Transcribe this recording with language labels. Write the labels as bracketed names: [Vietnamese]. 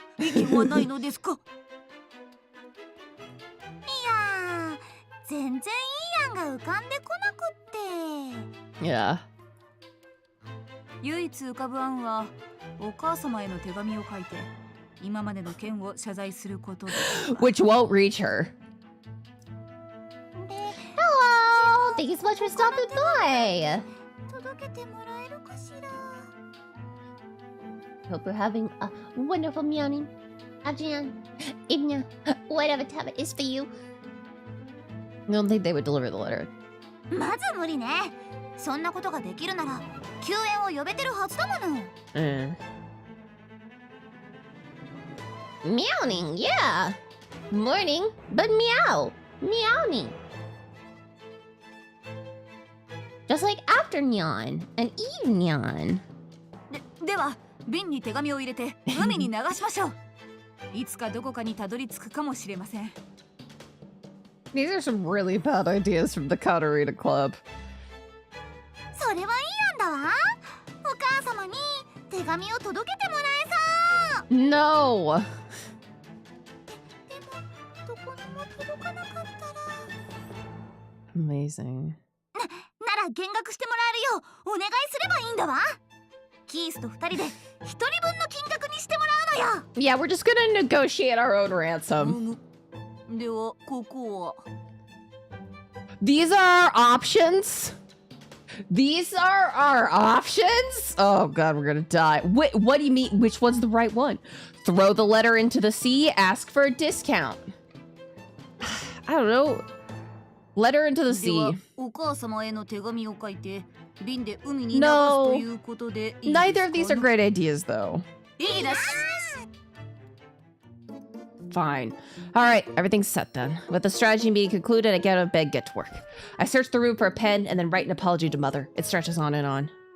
[Japanese] 意見はないのですか？いやー、全然いい案が浮かんでこなくって。 [English] Yeah. [Japanese] 唯一浮かぶ案はお母様への手紙を書いて今までの件を謝罪することです。 [English] Which won't reach her. Hello! Thank you so much for stopping by! [Japanese] 届けてもらえるかしら。 [English] Hope you're having a wonderful morning. Afternoon, evening, whatever time it is for you. I don't think they would deliver the letter. [Japanese] まず無理ね。そんなことができるなら救援を呼べてるはずだもの。 [English] Meowing, yeah. Morning, but meow. Meowing. Just like afternoon and evening. [Japanese] では瓶に手紙を入れて海に流しましょう。いつかどこかにたどり着くかもしれません。 [English] These are some really bad ideas from the Catarina Club. [Japanese] それはいい案だわ。お母様に手紙を届けてもらえそう。 [English] No! [Japanese] でもどこにも届かなかったら。 [English] Amazing. [Japanese] なら見学してもらえるようお願いすればいいんだわ。キースと2人で1人分の金額にしてもらうのよ。 [English] Yeah, we're just gonna negotiate our own ransom. [Japanese] ではここは [English] These are our options? These are our options? Oh god, we're gonna die. Wait, what do you mean? Which one's the right one? Throw the letter into the sea, ask for a discount. I don't know. Letter into the [Japanese] では [English] sea. [Japanese] お母様への手紙を書いて瓶で海に流すということでいいですか [English] Neither of these are great ideas, though. [Japanese] いいです。 [English] Fine. All right, everything's set then. With the strategy being concluded, I get out of bed, get to work. I search the room for a pen and then write an apology to Mother. It stretches on and on.